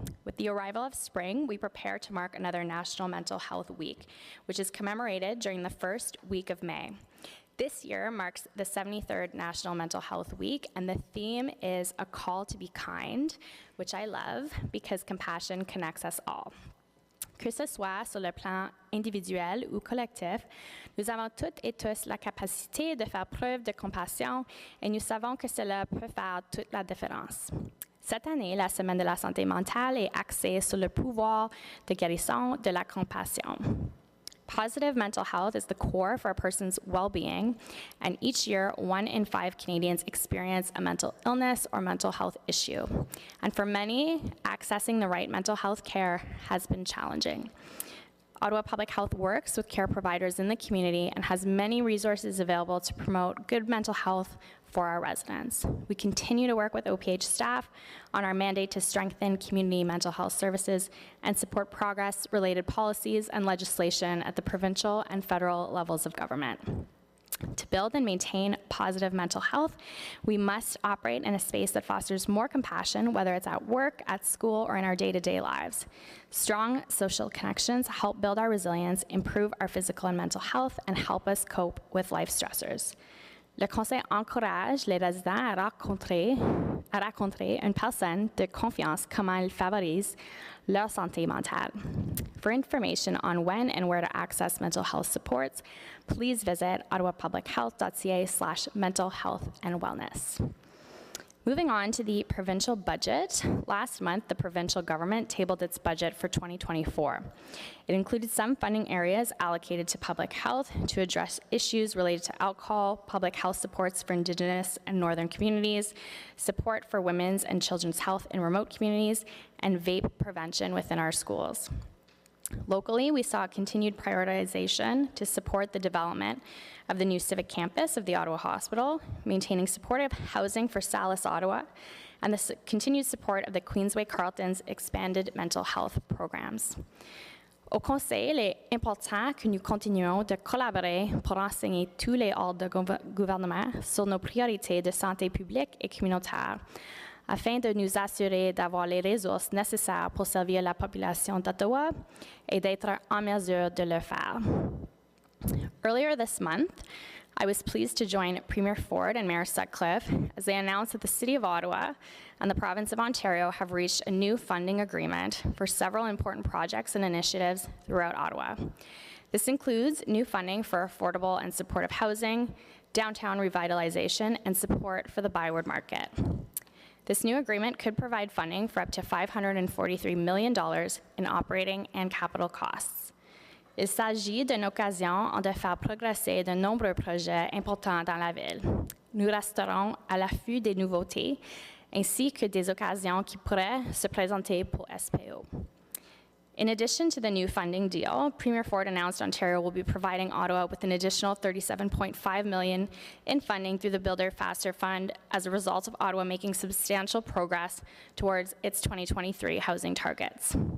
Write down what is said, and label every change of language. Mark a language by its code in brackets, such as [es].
[en] With the arrival of spring, we prepare to mark another National Mental Health Week, which is commemorated during the first week of May. This year marks the 73rd National Mental Health Week, and the theme is a call to be kind, which I love because compassion connects us all. [fr] Que ce soit sur le plan individuel ou collectif, nous avons toutes et tous la capacité de faire preuve de compassion et nous savons que cela peut faire toute la différence. Cette année, la Semaine de la santé mentale est axée sur le pouvoir de guérison de la compassion. [en] Positive mental health is the core for a person's well-being, and each year, 1 in 5 Canadians experience a mental illness or mental health issue. And for many, accessing the right mental health care has been challenging. Ottawa Public Health works with care providers in the community and has many resources available to promote good mental health for our residents. We continue to work with OPH staff on our mandate to strengthen community mental health services and support progress-related policies and legislation at the provincial and federal levels of government. To build and maintain positive mental health, we must operate in a space that fosters more compassion, whether it's at work, at school, or in our day-to-day lives. Strong social connections help build our resilience, improve our physical and mental health, and help us cope with life stressors. [fr] Le conseil encourage les résidents à rencontrer une personne de confiance comment ils favorisent leur santé mentale. [en] For information on when and where to access mental health supports, please visit ottawapublichealth.ca/mental health and wellness. Moving on to the provincial budget, last month the provincial government tabled its budget for 2024. It included some funding areas allocated to public health to address issues related to alcohol, public health supports for Indigenous and Northern communities, support for women's and children's health in remote communities, and vape prevention within our schools. Locally, we saw continued prioritization to support the development of the new civic campus of the Ottawa Hospital, maintaining supportive housing for Salus Ottawa, and the continued support of the Queensway Carleton's expanded mental health programs. [fr] Au conseil, il est important que nous continuions de collaborer pour enseigner tous les ordres de gouvernement sur nos priorités de santé publique et communautaire, afin de nous assurer d'avoir les ressources nécessaires pour servir la population d'Ottawa et d'être en mesure de le faire. [en] Earlier this month, I was pleased to join Premier Ford and Mayor Sutcliffe as they announced that the City of Ottawa and the Province of Ontario have reached a new funding agreement for several important projects and initiatives throughout Ottawa. This includes new funding for affordable and supportive housing, downtown revitalization, and support for the Byward Market. This new agreement could provide funding for up to $543 million in operating and capital costs. [fr] Il s'agit d'une occasion de faire progresser de nombreux projets importants dans la ville. Nous resterons à l'affût des nouveautés ainsi que des occasions qui pourraient se présenter pour SPO. [en] In addition to the new funding deal, Premier Ford announced Ontario will be providing Ottawa with an additional $37.5 million in funding through the Builder Faster Fund as a result of Ottawa making substantial progress towards its 2023 housing targets.